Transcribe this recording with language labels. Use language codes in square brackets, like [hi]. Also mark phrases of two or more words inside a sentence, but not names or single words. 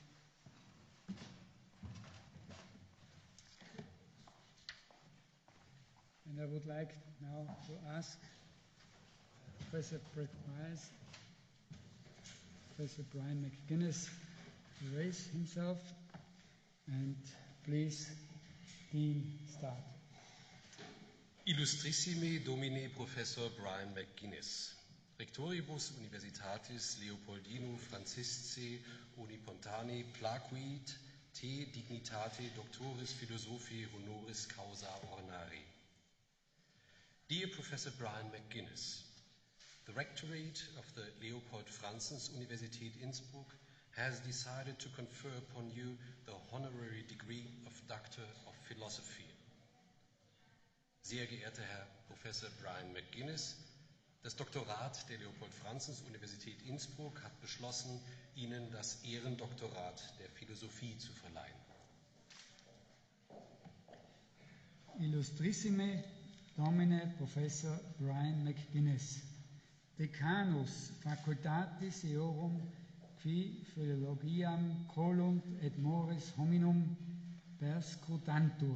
[en] And I would like now to ask Professor Brian McGuinness to raise himself, and please, Dean, start. [la] Illustrissime Domine Professor Brian McGuinness, Rectoribus Universitatis Leopoldino Francisci Unipontani placuit te dignitate Doctoris Philosophiae honoris causa ornari. [en] Dear Professor Brian McGuinness, the Rectorate of the Leopold Franzens Universität Innsbruck has decided to confer upon you the honorary degree of Doctor of Philosophy. [de] Sehr geehrter Herr Professor Brian McGuinness, das Doktorat der Leopold-Franzens-Universität Innsbruck hat beschlossen, Ihnen das Ehrendoktorat der Philosophie zu verleihen. [la] Illustrissime Domine Professor Brian McGuinness, Decanus Facultatis Eorum qui Philologiam colunt et mores hominum perscrutantur.